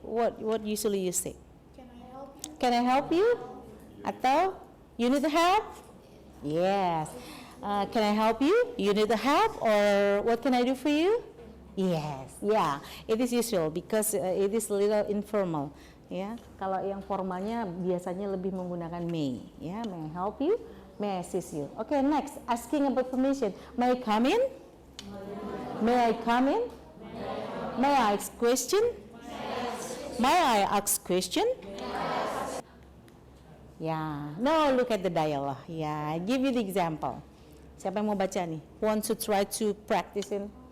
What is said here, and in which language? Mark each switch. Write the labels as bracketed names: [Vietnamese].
[English] What usually you say? Can I help you? Can I help you? [Indonesian] Atau, [English] you need help? Yes. Can I help you? You need help? Or what can I do for you? Yes. Yeah. It is usual because it is a little informal. Ya. [Indonesian] Kalau yang formalnya biasanya lebih menggunakan may. [English] Ya. May I help you? May I assist you? Okay. Next, asking about permission. May I come in? May I come in? May I ask question? May I ask question? Yeah. No, look at the dialogue. Yeah, I give you the example. [Indonesian] Siapa yang mau baca nih? [English] Want to try to practice in?